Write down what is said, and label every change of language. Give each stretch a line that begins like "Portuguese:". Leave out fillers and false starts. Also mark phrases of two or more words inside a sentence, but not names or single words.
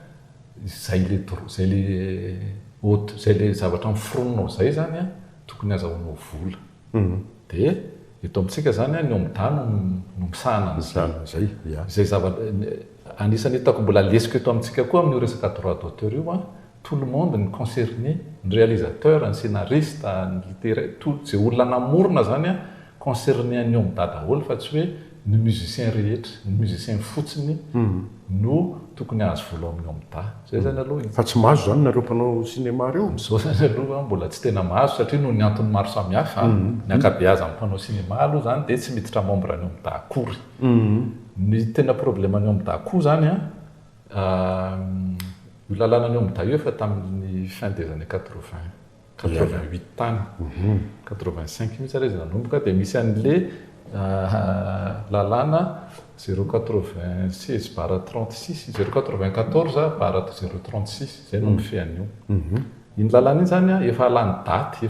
Malagasy: zay le zavatra mifironinao zay zany tokony azahoanao vola dia eto amintsika zany ny omda no misahana zay zay zavatra anisany hitako mbola lesiko eto amintsika koa amin'io resaka
French: droit d'auteur
Malagasy: io
French: tout le monde
Malagasy: ny concerné ny réalisateur ny scénariste ny littéraire tout zay olona namorona zany concerné any omda daholo fa tsy hoe ny musicien rehetra ny musicien fotsiny no tokony ahazo vola amin'ny omda zay zany aloha fa tsy mahazo zany nareo mpanao cinéma reo am'izao zany aloha mbola tsy tena mahazo satria noho ny antony maro samihafa ny akabeaza amin'ny mpanao cinéma aloha zany dia tsy miditra membre ny omda akory ny tena problème ny omda koa zany io lalàna ny omda io efa tamin'ny
French: fin des années
Malagasy: 88 tany 85 mihitsy ary izy nanomboka dia misy an'le lalàna 096 bara 36 094 bara 036 zay no mifehan'io iny lalàna iny zany efa alany daty